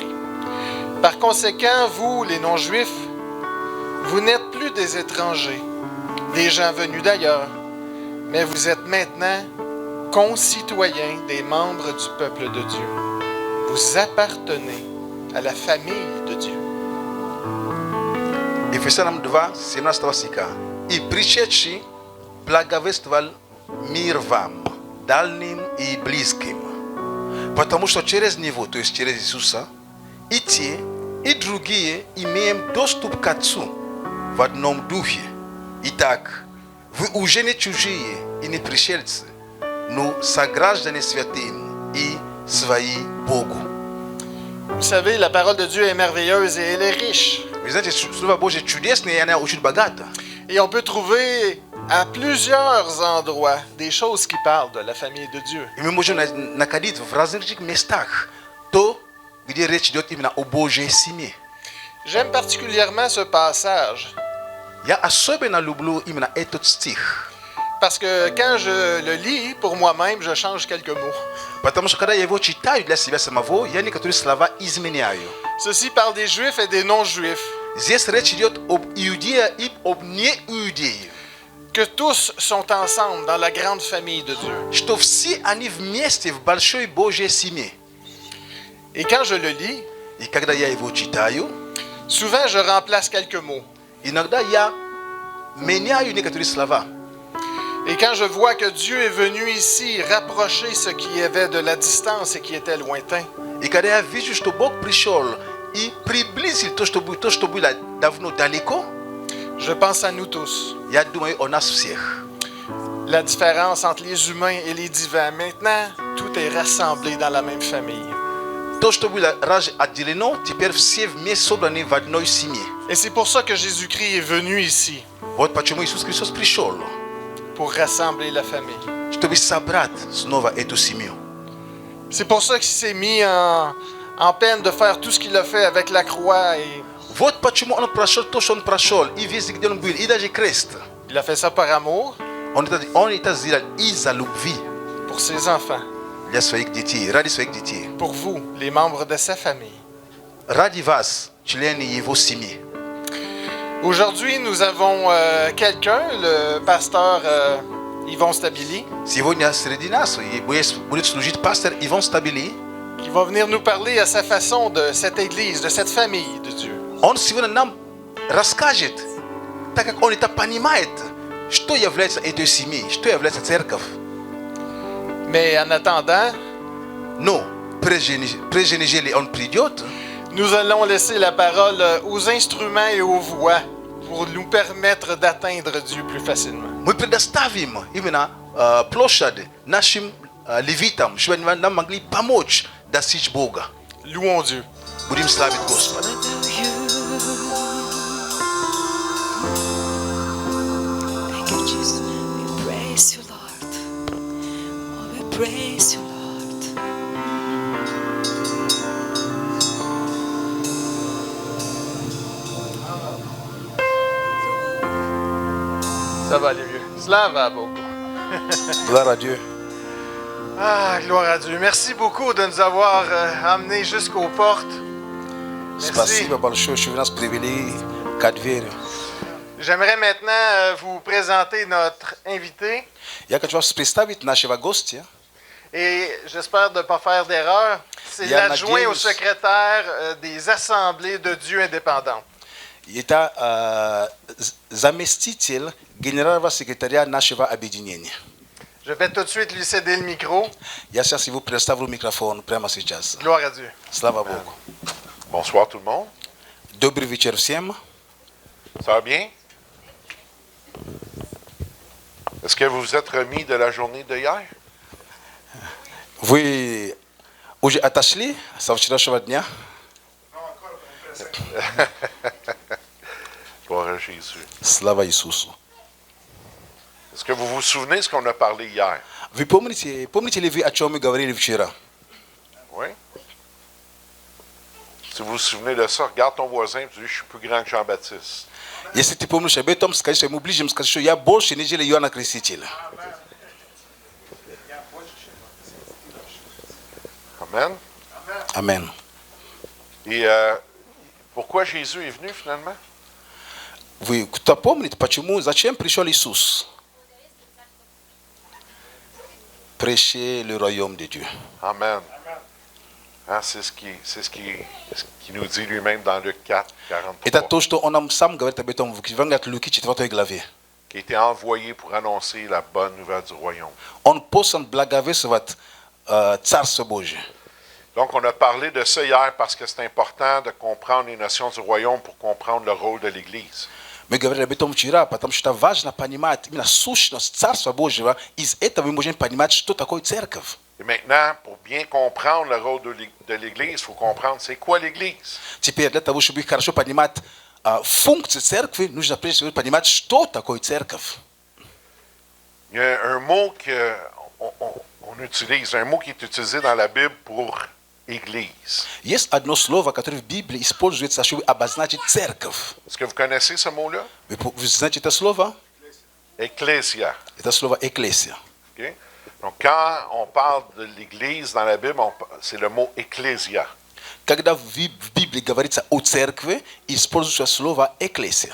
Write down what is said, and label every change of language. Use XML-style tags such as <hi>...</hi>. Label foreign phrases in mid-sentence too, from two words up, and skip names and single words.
<fr>Par conséquent, vous, les non-juifs, vous n'êtes plus des étrangers, des gens venus d'ailleurs, mais vous êtes maintenant concitoyens des membres du peuple de Dieu. Vous appartenez à la famille de Dieu.</fr> <ru>Ефесянам 2:17 стиха. И пришедший благовествовал мир вам, дальним и близким. Потому что через Него, то есть через Иисуса, и те, и другие имеем доступ к Отцу в одном Духе. Итак, вы уже не чужие и не пришельцы, но сограждане святым и свои Богу.</ru> <fr>Vous savez, la parole de Dieu est merveilleuse et elle est riche.</fr> <ru>Вы знаете, Слово Божье чудесное, и она очень богата.</ru> <fr>Et on peut trouver à plusieurs endroits des choses qui parlent de la famille de Dieu.</fr> <ru>И мы можем находить в различных местах то, где речь идет именно о Божьей семье.</ru> <fr>J'aime particulièrement ce passage</fr> <ru>Я особенно люблю именно этот стих.</ru> <fr>parce que quand je le lis pour moi-même, je change quelques mots.</fr> <ru>Потому что когда я его читаю для себя самого, я некоторые слова изменяю.</ru> <fr>Ceci parle des juifs et des non-juifs,</fr> <ru>Здесь речь идет об иудее и об неиудее.</ru> <fr>que tous sont ensemble dans la grande famille de Dieu.</fr> <ru>Что все они вместе в большой Божьей семье.</ru> <fr>Et quand je le lis,</fr> <ru>И когда я его читаю,</ru> <fr>souvent je remplace quelques mots.</fr> <ru>иногда я меняю некоторые слова.</ru> <fr>Et quand je vois que Dieu est venu ici rapprocher ce qui avait de la distance et qui était lointain,</fr> <ru>И когда я вижу, что Бог пришел и приблизил то, что было давно далеко,</ru> <fr>je pense à nous tous. я думаю о нас всех. La différence entre les humains et les divins. Maintenant, tout est rassemblé dans la même famille.</fr> <ru>То, что было раньше отделено, теперь все вместе собраны в одной семье.</ru> <fr>Et c'est pour ça que Jésus-Christ est venu ici,</fr> <ru>Вот почему Иисус Христос пришел,</ru> <fr>pour rassembler la famille.</fr> <ru>чтобы собрать снова эту семью.</ru> <fr>C'est pour ça qu'il s'est mis en peine de faire tout ce qu'il a fait avec la croix. Et</fr> <ru>Вот почему он прошел то, что он прошел, и везде, где он был, и даже крест.</ru> <fr>il a fait ça par amour</fr> <ru>Он это сделал из-за любви</ru> <fr>pour ses enfants,</fr> <ru>для своих детей, ради своих детей.</ru> <fr>pour vous, les membres de sa famille.</fr> <ru>Ради вас, члены его семьи.</ru> <fr>Aujourd'hui, nous avons quelqu'un, le pasteur Yvon Stabili.</fr> <ru>Сегодня среди нас будет служить пастор Иван Стабили.</ru> <fr>qui va venir nous parler à sa façon de cette église, de cette famille de Dieu.</fr> <ru>Он сегодня нам расскажет, так как он это понимает, что является этой семьей, что является церковь.</ru> <fr>Mais en attendant,</fr> <ru>Но прежде нежели он придет,</ru> <fr>nous allons laisser la parole aux instruments et aux voix pour nous permettre d'atteindre Dieu plus facilement.</fr> <ru>мы предоставим именно площадь нашим левитам, чтобы нам могли помочь достичь Бога.</ru> <fr>Louons Dieu.</fr> <ru>Будем славить Господа.</ru> <en>Thank you, Jesus. We praise you, Lord. Oh, we praise you, Lord.</en> <fr>Ça va aller mieux.</fr> <ru>Слава Богу.</ru> <fr>Gloire à Dieu. Ah, gloire à Dieu. Merci beaucoup de nous avoir amenés jusqu'aux portes. Merci.</fr> <ru>Спасибо большое, что вы нас привели к двери.</ru> <fr>J'aimerais maintenant vous présenter notre invité</fr> <ru>Я хочу вас представить нашего гостя.</ru> <fr>et j'espère de ne pas faire d'erreur. C'est Il y en a l'adjoint au James. secrétaire des Assemblées de Dieu indépendantes.</fr> <ru>Это заместитель генерального секретаря нашего объединения.</ru> <fr>Je vais tout de suite lui céder le micro.</fr> <ru>Я сейчас его предоставлю микрофон прямо сейчас.</ru> <fr>Gloire à Dieu.</fr> <ru>Слава Богу.</ru> <fr>Bonsoir tout le monde.</fr> <ru>Добрый вечер всем.</ru> <fr>Ça va bien? Est-ce que vous vous êtes remis de la journée de hier?</fr> <ru>Вы уже отошли со вчерашнего дня?</ru> <fr>Gloire à Jésus.</fr> <ru>Слава Иисусу.</ru> <fr>Est-ce que vous vous souvenez de ce qu'on a parlé hier?</fr> <ru>Вы помните ли вы, о чем мы говорили вчера?</ru> <fr>Oui? Si vous vous souvenez de ça, regarde ton voisin et tu dis, je suis plus grand que Jean-Baptiste.</fr> <ru>Если ты помнишь об этом, скажи ему ближе, скажи, что я больше, нежели Иоанна Крестителя.</ru> <fr>Amen.</fr> <ru>Амен.</ru> <fr>Et pourquoi Jésus est venu finalement?</fr> <ru>Вы кто помнит, почему, зачем пришел Иисус?</ru> <fr>Prêcher le royaume de Dieu. Amen. Hein, c'est ce qui nous dit lui-même dans Luc 4,</fr> <ru>Это 43, то, что он нам сам говорит об этом в Евангелии Луки 4 главе.</ru> <fr>qui a été envoyé pour annoncer la bonne nouvelle du royaume.</fr> <ru>Он послан благовествовать Царство Божие.</ru> <fr>Donc, on a parlé de ça hier parce que c'est important de comprendre les notions du royaume pour comprendre le rôle de l'Église.</fr> <ru>Мы говорили об этом вчера, потому что важно понимать именно сущность Царства Божьего. Из этого мы можем понимать, что такое церковь.</ru> <fr>Et maintenant, pour bien comprendre le rôle de l'Église, il faut comprendre c'est quoi l'Église.</fr> <ru>Теперь для того, чтобы хорошо понимать функции церкви, нужно прежде всего понимать, что такое церковь.</ru> <fr>Il y a un mot qu'on utilise, un mot qui est utilisé dans la Bible pour Église.</fr> <ru>Есть одно слово, которое в Библии используется, чтобы обозначить церковь.</ru> <fr>Est-ce que vous connaissez ce mot-là?</fr> <ru>Вы знаете это слово?</ru> <fr>Ecclesia.</fr> <ru>Это слово «экклесия».</ru> <fr>OK? Donc, quand on parle de l'Église dans la Bible, c'est le mot ecclesia.</fr> <ru>Когда в Библии говорится о церкви, используется слово «экклесия»,</ru>